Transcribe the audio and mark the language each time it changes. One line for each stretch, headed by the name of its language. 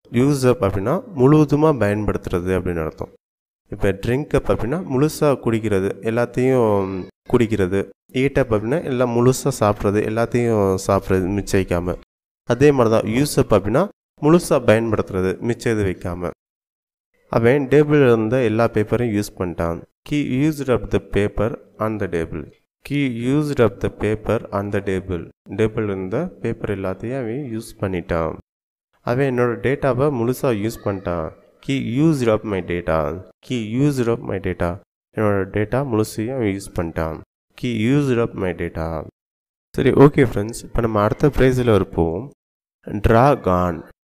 Tamil: Use அப் அப்படின்னா முழுவதுமாக பயன்படுத்துறது அப்படின்னு அர்த்தம். இப்போ ட்ரிங்க் அப் அப்படின்னா முழுசாக குடிக்கிறது, எல்லாத்தையும் குடிக்கிறது. ஈட் அப் அப்படின்னா எல்லாம் முழுசாக சாப்பிட்றது, எல்லாத்தையும் சாப்பிட்றது மிச்சம் வைக்காமல். அதே மாதிரி தான் யூஸ் அப் அப்படின்னா முழுசாக பயன்படுத்துறது, மிச்சம் இது வைக்காமல். அவன் டேபிளில் இருந்த எல்லா பேப்பரையும் யூஸ் பண்ணிட்டான்.
English: He used up the paper on the table. He used up the paper on the table.
Tamil: Table இருந்த பேப்பர் எல்லாத்தையும் அவன் யூஸ் பண்ணிட்டான். அவன் என்னோட டேட்டாவை முழுசாக யூஸ் பண்ணிட்டான்.
English: He used up my data. He used up my data.
Tamil: என்னோட டேட்டா முழுசையும் அவன் யூஸ் பண்ணிட்டான்.
English: He used up my data.
Tamil: சரி, ஓகே ஃப்ரெண்ட்ஸ், இப்போ நம்ம அடுத்த ஃப்ரேஸில் இருப்போம். Track on.